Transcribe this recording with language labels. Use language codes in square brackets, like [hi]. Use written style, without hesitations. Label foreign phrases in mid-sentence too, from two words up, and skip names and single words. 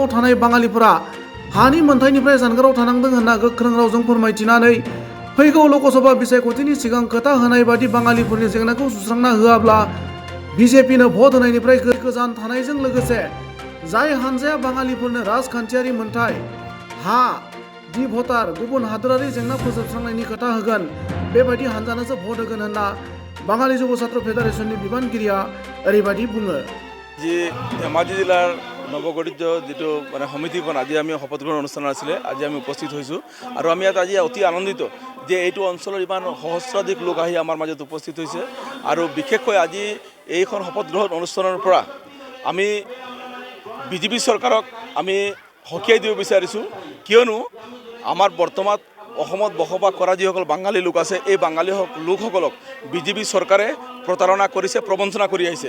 [brx] थानाय बाङालिफोरा हानि मोनथायनिफ्राय जानगाराव थानांदों होनना गोख्रों रावजों फोरमायथिनानै फैगौ लकसभा बिसायख'थिनि सिगां खोथा होनाय बादि बाङालिफोरनि जेंनाखौ सुस्रांना होआब्ला बिजेपिनो भट होनायनिफ्राय गोजान थानायजों लोगोसे जाय हानजाया बाङालिफोरनो राजखान्थियारि मोनथाय, हा, डि भटार, गुबुन हादोरारि जेंना फोजोबस्रांनायनि खोथा होगोन, बेबायदि हानजानोसो भट होगोन होनना बाङालि जुब छात्र फेडारेशननि बिबानगिरिया ओरैबायदि बुङो। [as] আজি ধেমাজি জিলাৰ নৱগঠিত যিটো মানে সমিতিখন আজি আমি শপত গ্ৰহণ অনুষ্ঠান আছিলে, আজি আমি উপস্থিত হৈছোঁ আৰু আমি ইয়াত আজি অতি আনন্দিত যে এইটো অঞ্চলৰ ইমান সহস্ৰাধিক লোক আহি আমাৰ মাজত উপস্থিত হৈছে আৰু বিশেষকৈ আজি এইখন শপত গ্ৰহণ অনুষ্ঠানৰ পৰা আমি বিজেপি চৰকাৰক আমি সকীয়াই দিব বিচাৰিছোঁ, কিয়নো আমাৰ বৰ্তমান অসমত বসবাস কৰা যিসকল বাঙালী লোক আছে, এই বাঙালী লোকসকলক বিজেপি চৰকাৰে প্ৰতাৰণা কৰিছে, প্ৰবঞ্চনা কৰি আহিছে।